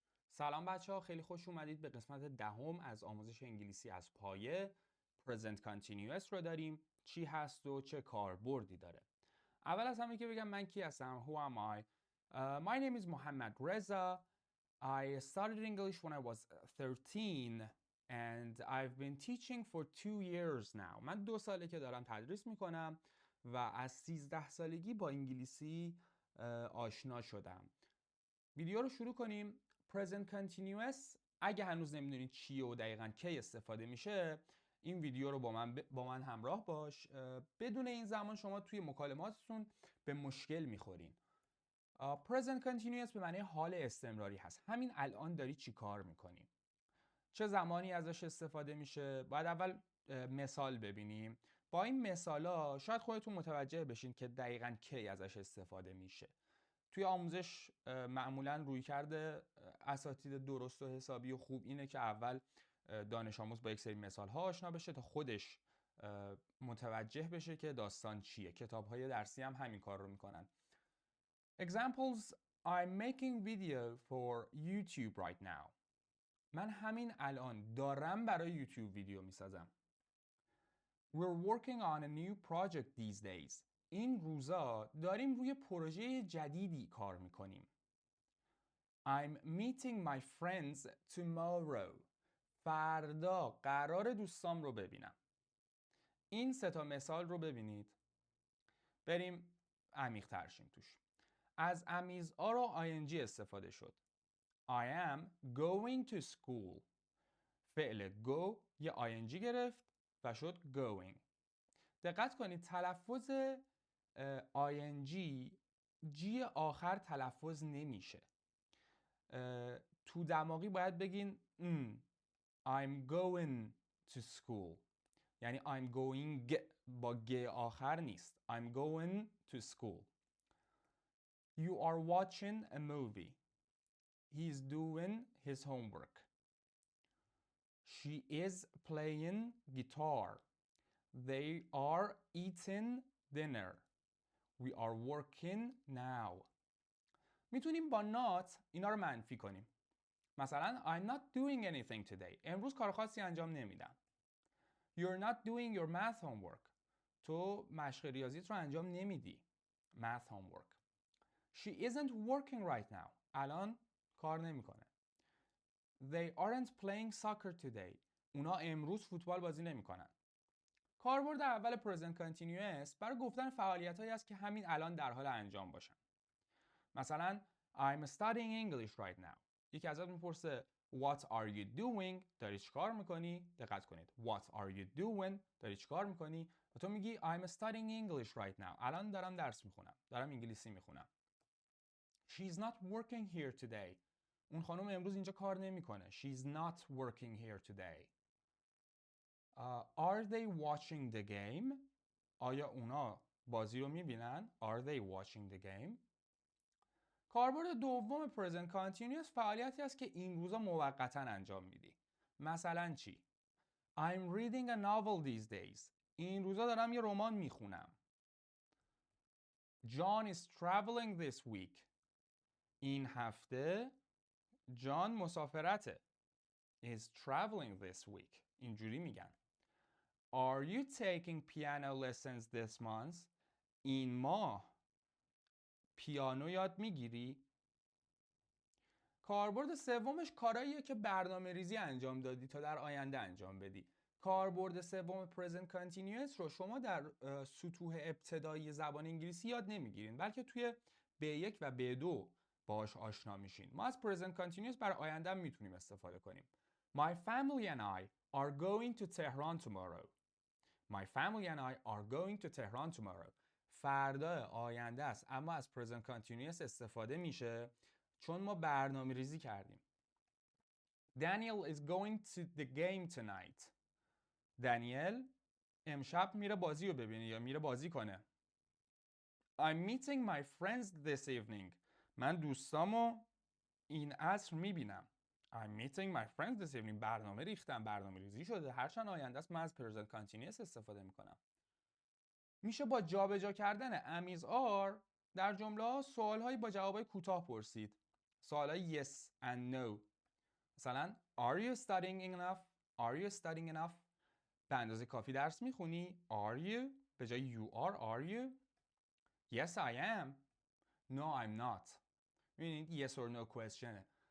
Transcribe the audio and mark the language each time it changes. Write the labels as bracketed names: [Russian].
[Persian] سلام بچه ها، خیلی خوش اومدید به قسمت دهم از آموزش انگلیسی از پایه. Present Continuous رو داریم. چی هست و چه کاربردی داره؟ اول از همه که بگم من کی هستم. [English] Who am I? My name is Mohammad Reza. I started English when I was 13 and I've been teaching for 2 years now. [Persian] من 2 ساله که دارم تدریس میکنم و از 13 سالگی با انگلیسی آشنا شدم. ویدیو رو شروع کنیم. Present Continuous اگه هنوز نمیدونید چیه و دقیقاً کی استفاده میشه، این ویدیو رو با من همراه باش. بدون این زمان شما توی مکالماتتون به مشکل میخورین. Present Continuous به معنی حال استمراری هست. همین الان داری چی کار میکنی؟ چه زمانی ازش استفاده میشه؟ باید اول مثال ببینیم. با این مثالا شاید خودتون متوجه بشین که دقیقاً کی ازش استفاده میشه. توی آموزش معمولا رویکرد اساتید درست و حسابی و خوب اینه که اول دانش آموز با یک سری مثال ها آشنا بشه تا خودش متوجه بشه که داستان چیه. کتاب های درسی هم همین کار رو میکنن. [English] Examples: I'm making video for YouTube right now. [Persian] من همین الان دارم برای یوتیوب ویدیو میسازم. [English] We're working on a new project these days. [Persian] این روزا داریم روی پروژه جدیدی کار میکنیم. [English] I'm meeting my friends tomorrow. [Persian] فردا قرار دوستام رو ببینم. این سه تا مثال رو ببینید. بریم عمیق تر شیم توش. از امیز آر و ing استفاده شد. [English] I am going to school. [Persian] فعل go یه ing گرفت و شد going. دقت کنید تلفظ ing جی آخر تلفظ نمیشه. تو دماغی باید بگین [English] I'm going to school. [Persian] یعنی [English] I'm going [Persian] با گ آخر نیست. [English] I'm going to school. You are watching a movie. He's doing his homework. She is playing guitar. They are eating dinner. We are working now. [Persian] میتونیم با not اینا رو منفی کنیم. مثلا [English] I'm not doing anything today. [Persian] امروز کار خاصی انجام نمیدم. [English] You're not doing your math homework. [Persian] تو مشق ریاضیت رو انجام نمیدی. [English] Math homework. She isn't working right now. [Persian] الان کار نمیکنه. [English] They aren't playing soccer today. [Persian] اونا امروز فوتبال بازی نمیکنن. کاربرد اول present continuous برای گفتن فعالیتایی است که همین الان در حال انجام باشن. مثلا [English] I'm studying English right now. [Persian] یکی ازت میپرسه [English] What are you doing؟ [Persian] داری چیکار میکنی؟ دقت کنید. [English] What are you doing؟ [Persian] داری چیکار میکنی؟ و تو میگی [English] I'm studying English right now. [Persian] الان دارم درس میخونم. دارم انگلیسی میخونم. [English] She's not working here today. [Persian] اون خانم امروز اینجا کار نمیکنه. [English] She's not working here today. Are they watching the game؟ [Persian] آیا اونا بازی رو میبینن؟ [English] Are they watching the game؟ [Persian] کاربرد دوم present continuous فعالیتی است که این روزا موقتا انجام میدی. مثلا چی؟ [English] I'm reading a novel these days. [Persian] این روزا دارم یه رمان میخونم. [English] John is traveling this week. [Persian] این هفته جان مسافرته. [English] Is traveling this week. [Persian] اینجوری میگن. [English] Are you taking piano lessons this month? [Persian] این ماه پیانو یاد میگیری؟ کاربرد سومش کاراییه که برنامه ریزی انجام دادی تا در آینده انجام بدی. کاربرد سوم present continuous رو شما در سطوح ابتدایی زبان انگلیسی یاد نمیگیرین، بلکه توی B1 و B2 باهاش آشنا میشین. ما از present continuous برای آینده هم میتونیم استفاده کنیم. [English] My family and I are going to Tehran tomorrow. My family and I are going to Tehran tomorrow. [Persian] فردا آینده است، اما از present continuous استفاده میشه چون ما برنامه ریزی کردیم. [English] Daniel is going to the game tonight. [Persian] دانیل امشب میره بازی رو ببینه یا میره بازی کنه. [English] I'm meeting my friends this evening. [Persian] من دوستامو این عصر میبینم. [English] I'm meeting my friends this evening. [Persian] برنامه ریختم، برنامه ریزی شده. هرچند آینده است من از present continuous استفاده میکنم. میشه با جابجا کردن امیز آر در جمله ها سوال هایی با جواب کوتاه پرسید. سوال های [English] yes and no. [Persian] مثلا [English] Are you studying enough? Are you studying enough؟ [Persian] به اندازه کافی درس میخونی؟ [English] Are you؟ [Persian] به جای [English] you are you؟ Yes I am. No I'm not. [Persian] می‌بینید [English] yes or no question [Persian] ه.